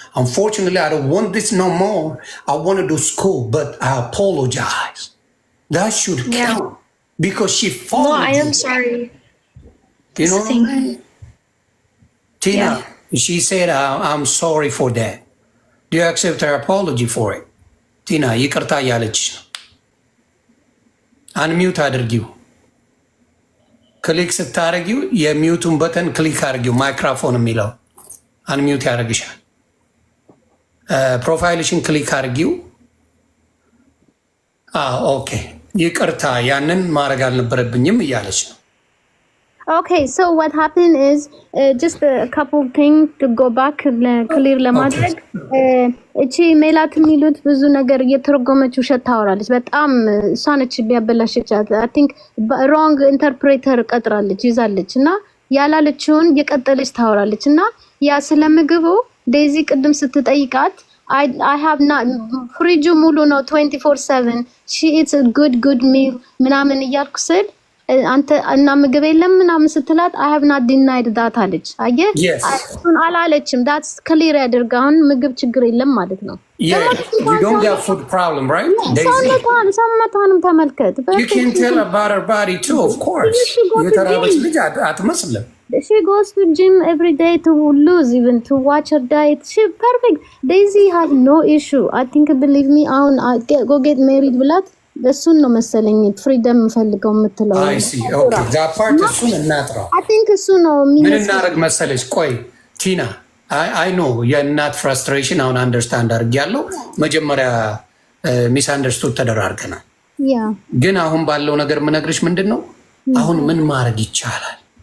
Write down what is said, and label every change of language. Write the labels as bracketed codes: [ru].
[en] Unfortunately, I don't want this no more. I want to do school, but I apologize. That should count because she followed. No, I am sorry. You know what I mean? Tina, she said, I'm sorry for that. Do you accept her apology for it? [am] Tina, ይቅርታ ያለች ነው። አንሚውት አድርጊው። ክሊክ ስታደርጊው የሚውቱን በተን ክሊክ አድርጊው። ማይክሮፎን የሚለው አንሚውት ያደርግሻል። ፕሮፋይልሽን ክሊክ አድርጊው። ኦኬ ይቅርታ ያንን ማድረግ አልነበረብኝም እያለች ነው። [en] Okay, so what happened is just a couple things to go back clear [am] ለማድረግ እቺ ሜላት የሚሉት ብዙ ነገር እየተረጎመች ውሸት ታወራለች። በጣም እሷ ነች ቢያበላሽቻት። [en] I think wrong interpreter [am] ቀጥራለች ይዛለች እና ያላለችውን የቀጠለች ታወራለች እና ያ ስለምግቡ ዴዚ ቅድም ስትጠይቃት [en] I have not [am] ፍሪጁ ሙሉ ነው [en] 24/7 she eats a good meal [am] ምናምን እያልኩ ስል አንተ እና ምግብ የለም ምናምን ስትላት [en] I have not denied that [am] አለች። አየህ እሱን አላለችም። [en] that's clear [am] ያደርጋውን ምግብ ችግር የለም ማለት ነው። [en] You don't get food problem, right? [am] ሰውነቷንም ተመልከት። [en] You can tell about her body too, of course. [am] የተራበች ልጅ አትመስልም። [en] She goes to gym every day to lose, even to watch her diet. She perfect. Daisy has no issue. I think, believe me, go get married [am] ብላት እሱን ነው መሰለኝ ፍሪደም ፈልገው የምትለው። [en] አይ ሲ ኦኬ ዛት ፓርት [am] እሱን እናጥራው። [en] አይ ቲንክ [am] እሱ ነው ምን እናደርግ መሰለሽ። ቆይ ቲና አይ ኖ የእናት ፍራስትሬሽን አሁን አንደርስታንድ አድርጌያለሁ። መጀመሪያ ሚስ አንደርስቱድ ተደራርገናል። ግን አሁን ባለው ነገር ምነግርሽ ምንድን ነው አሁን ምን ማድረግ ይቻላል?